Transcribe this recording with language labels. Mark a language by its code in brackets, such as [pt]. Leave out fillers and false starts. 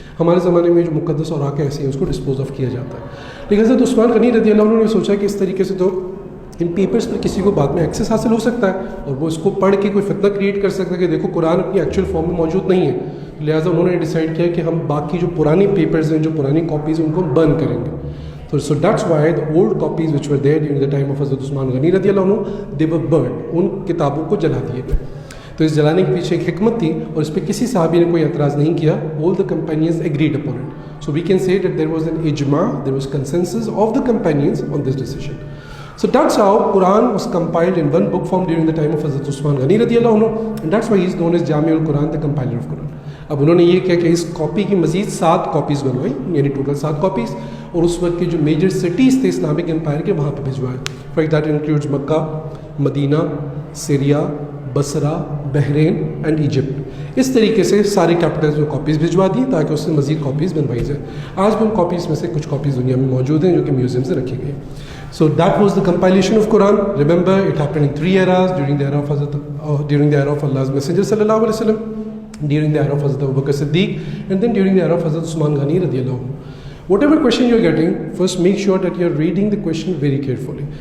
[ur] ہمارے زمانے میں جو مقدس اوراق ایسے ہیں اس کو ڈسپوز آف کیا جاتا ہے. لیکن حضرت عثمان غنی رضی اللہ عنہ نے سوچا کہ اس طریقے سے تو ان پیپرز پر کسی کو بعد میں ایکسیس حاصل ہو سکتا ہے اور وہ اس کو پڑھ کے کوئی فتنہ کریٹ کر سکتا ہے کہ دیکھو قرآن اپنی ایکچوئل فارم میں موجود نہیں ہے. لہٰذا انہوں نے ڈیسائیڈ کیا کہ ہم باقی جو پرانی پیپرز ہیں, جو پرانی کاپیز ہیں, ان کو برن کریں گے. [en] So that's why the old copies which were there during the time of Hazrat Usman Ghani radi Allah anhu, they were burned. [ur] ان کتابوں کو جلا دیے گئے. تو اس جلانے کے پیچھے ایک حکمت تھی اور اس پہ کسی صحابی نے کوئی اعتراض نہیں کیا. [en] All the companions agreed upon it. So we can say that there was an ijma, there was consensus of the companions on this decision. So that's how Quran was compiled in one book form during the time of Hazrat Usman Ghani radi Allah anhu, and that's why he is known as Jami al-Quran, the compiler of Quran. [ur] اب انہوں نے یہ کیا کہ اس copy کی مزید 7 کاپیز بنوائی, یعنی ٹوٹل 7 کاپیز, اور اس وقت کے جو میجر سٹیز تھے اسلامک امپائر کے وہاں پہ بھجوائے. [en] For that includes Mecca, Medina, Syria, Basra, Bahrain and Egypt. [ur] اس طریقے سے سارے کیپٹلز میں کاپیز بھجوا دی تاکہ اس سے مزید کاپیز بنوائی جائے. آج بھی ان کاپیز میں سے کچھ کاپیز دنیا میں موجود ہیں جو کہ میوزیم سے رکھی گئی. [en] So that was the compilation of Quran. Remember, it happened in 3 eras: during the era of Allah's Messenger sallallahu alaihi wasallam, during the era of Hazrat Abu Bakr Siddiq, and then during the era of Hazrat Usman Ghani radiyallahu anhu. Whatever question you're getting, first make sure that you're reading the question very carefully.